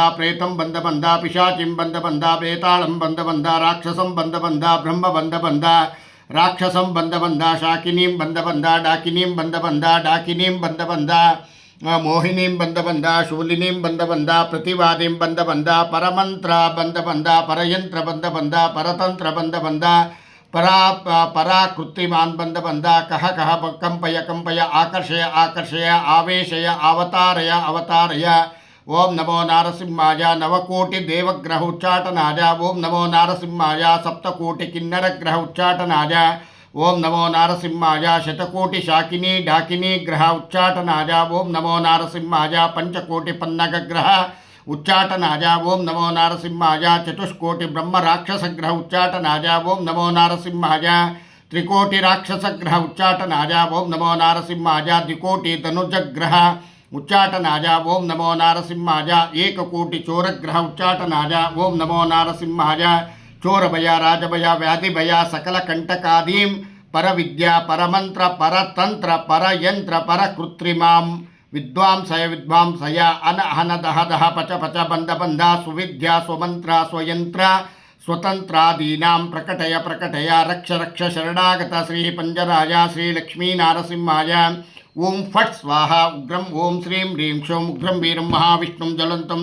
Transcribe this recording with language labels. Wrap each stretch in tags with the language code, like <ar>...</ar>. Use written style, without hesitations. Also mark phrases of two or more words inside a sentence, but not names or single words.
<sa>ಪ್ರೇತಂ ಬಂದ ಬಂದ ಪಿಶಾಚಿಂ ಬಂದ ಬಂದ ಬೇತಾಳಂ ಬಂದ ಬಂದ ರಾಕ್ಷಸಂ ಬಂದ ಬಂದ ಬ್ರಹ್ಮ ಬಂದ ಬಂದ ರಾಕ್ಷಸಂ ಬಂದ ಬಂದ ಶಾಕಿನೀಂ ಬಂದ ಬಂದ ಡಾಕಿನೀಂ ಬಂದ ಬಂದ ಡಾಕಿನೀಂ ಬಂದ ಬಂದ ಮೋಹಿನೀಂ ಬಂದ ಬಂದ ಶೂಲಿನೀಂ ಬಂದ ಬಂದ ಪ್ರತಿವಾದಿಂ ಬಂದ ಬಂದ ಪರಮಂತ್ರ ಬಂದ ಬಂದ ಪರಯಂತ್ರ ಬಂದ ಬಂದ ಪರತಂತ್ರ ಬಂದ ಬಂದ ಪರಾಕೃತಿಮಾನ್ ಬಂದ ಬಂದ ಕಹ ಕಹ ಕಂಪಯ ಕಂಪಯ ಆಕರ್ಷಯ ಆಕರ್ಷಯ ಆವೇಶಯ ಅವತಾರಯ ಅವತಾರಯ. ಓಂ ನಮೋ ನಾರಸಿಂಹಾಯ ನವಕೋಟಿ ದೇವಗ್ರಹ ಉಚ್ಚಾಟನಾಯ. ಓಂ ನಮೋ ನಾರಸಿಂಹಾಯ ಸಪ್ತಕೋಟಿ ಕಿನ್ನರ ಗ್ರಹ ಉಚ್ಚಾಟನಾಯ. ಓಂ ನಮೋ ನಾರಸಿಂಹಾಯ ಶತಕೋಟಿ ಶಾಕಿನಿ ಡಾಕಿನಿ ಗ್ರಹ ಉಚ್ಚಾಟನಾಯ. ಓಂ ನಮೋ ನಾರಸಿಂಹಾಯ ಪಂಚಕೋಟಿ ಪನ್ನಗ ಗ್ರಹ ಉಚ್ಚಾಟನಾಯ. ಓಂ ನಮೋ ನಾರಸಿಂಹಾಯ ಚತುಷ್ಕೋಟಿ ಬ್ರಹ್ಮ ರಾಕ್ಷಸ ಗ್ರಹ ಉಚ್ಚಾಟನಾಯ. ಓಂ ನಮೋ ನಾರಸಿಂಹಾಯ ತ್ರಿಕೋಟಿ ರಾಕ್ಷಸ ಗ್ರಹ ಉಚ್ಚಾಟನಾಯ. ಓಂ ನಮೋ ನಾರಸಿಂಹಾಯ ದ್ವಿಕೋಟಿ ಧನುಜ ಗ್ರಹ ಉಚ್ಚಾಟನಾಯ. ಓಂ ನಮೋ ನಾರಸಿಂಹಾಯ ಏಕಕೋಟಿ ಚೋರಗ್ರಹ ಉಚ್ಚಾಟನಾಯ. ಓಂ ನಮೋ ನಾರಸಿಂಹಾಯ ಚೋರಭಯ ರಾಜಭಯ ವ್ಯಾಧಿಭಯ ಸಕಲ ಕಂಟಕಾದೀಂ ಪರವಿದ್ಯಾ ಪರಮಂತ್ರ ಪರತಂತ್ರ ಪರಯಂತ್ರ ಪರಕೃತ್ರಿಮಾಂ ವಿದ್ವಾಂಸಯ ವಿದ್ವಾಂಸಯ ಅನಹನ ದಹ ದಹ ಪಚ ಪಚ ಬಂದ ಬಂದ ಸುವಿದ್ಯಾ ಸ್ವಮಂತ್ರ ಸ್ವಯಂತ್ರ ಸ್ವತಂತ್ರಾದೀನಾಂ ಪ್ರಕಟಯ ಪ್ರಕಟಯ ರಕ್ಷ ರಕ್ಷ ಶರಣಾಗತ ಶ್ರೀ ಪಂಜರಾಯ ಶ್ರೀ ಲಕ್ಷ್ಮೀ ನಾರಸಿಂಹಾಯ ಓಂ ಫಟ್ ಸ್ವಾಹ ಉಗ್ರಂ ಓಂ ಶ್ರೀಂ ಹ್ರೀಂ ಕ್ಷೌಂ ಉಗ್ರಂ ವೀರಂ ಮಹಾವಿಷ್ಣುಂ ಜ್ವಲಂತಂ</sa>